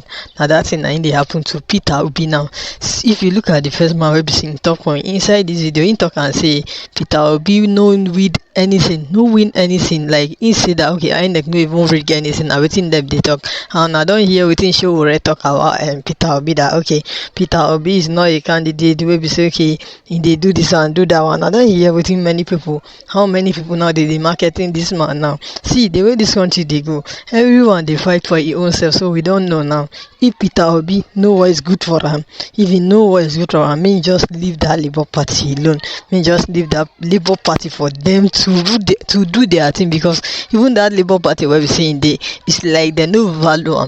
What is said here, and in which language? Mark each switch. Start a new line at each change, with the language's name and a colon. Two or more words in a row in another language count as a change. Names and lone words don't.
Nigerian Pidgin: Now that thing na they happen to Peter Obi now. If you look at the first man wey be saying talk on inside this video, he talk and say Peter Obi no win anything, like he say that okay, INEC no even rig anything. I wetin them they talk, and I don't hear wetin Sowore talk about Peter Obi that okay, Peter Obi is not a candidate wey be say okay, they do this and do that one. I don't hear wetin how many people now they marketing this man now. See the way this country they go, everyone they fight for his own self, so we don't know now if Peter Obi know what is good for him. If he know what is good for him, mean just leave that Labour Party alone. Mean just leave that Labour Party for them to do their thing, because even that Labour Party where we saying it's like they no value am.